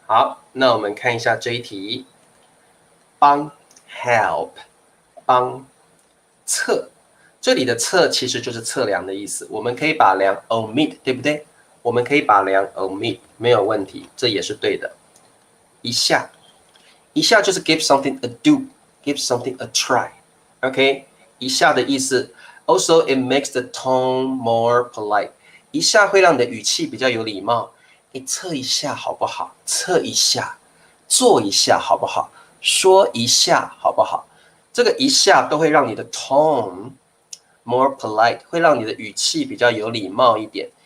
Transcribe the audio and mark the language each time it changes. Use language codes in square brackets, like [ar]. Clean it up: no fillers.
[zh] 好，那我们看一下这一题，帮 help 帮测，这里的测其实就是测量的意思，我们可以把量 omit， 对不对？我们可以把量 omit， 没有问题，这也是对的。一下。一下就是 [en] give something a do, give something a try. OK， [zh] 一下的意思 [en] ，also it makes the tone more polite. [zh] 一下会让你的语气比较有礼貌。你测一下好不好？测一下，做一下好不好？说一下好不好？这个一下都会让你的 [en] tone more polite， [zh] 会让你的语气比较有礼貌一点。